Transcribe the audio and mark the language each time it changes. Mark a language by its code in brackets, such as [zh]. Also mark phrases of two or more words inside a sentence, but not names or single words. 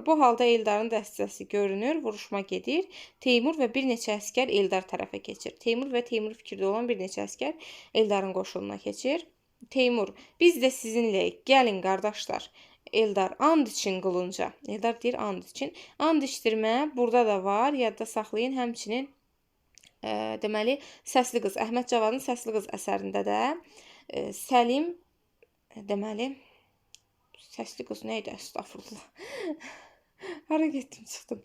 [az] Bu halda Eldarın dəstəsi görünür, vuruşma gedir. Teymur və bir neçə əskər Eldar tərəfə keçir. Teymur və Teymur fikrdə olan bir neçə əskər Eldarın qoşununa keçir. Teymur, biz də sizinləyik, gəlin qardaşlar. Eldar, and için qılınca. Eldar deyir, and için. And içdirmə burada da var, yadda saxlayın. Həmçinin deməli, Səsli qız, Əhməd Cavadın Səsli qız əsərində də Səlim, deməli, Səsli qız nə idi? Estağfurullah. Hara getdim, çıxdım.